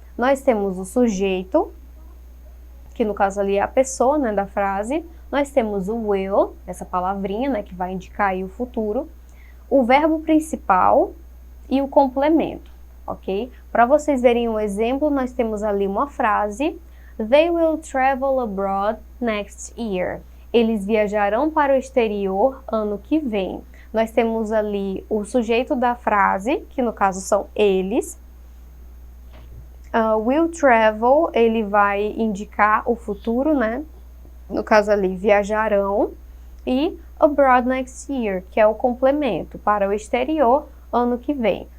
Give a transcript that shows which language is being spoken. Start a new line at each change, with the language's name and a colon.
Portuguese: Nós temos o sujeito, que no caso ali é a pessoa, né, da frase. Nós temos o will, essa palavrinha, né, que vai indicar aí o futuro. O verbo principal e o complemento, ok? Para vocês verem um exemplo, nós temos ali uma frase.
English: They will travel abroad next year.
Portuguese: Eles viajarão para o exterior ano que vem. Nós temos ali o sujeito da frase, que no caso são eles. Will travel, ele vai indicar o futuro, né? No caso ali, viajarão. E
English: abroad next year,
Portuguese: que é o complemento, para o exterior ano que vem.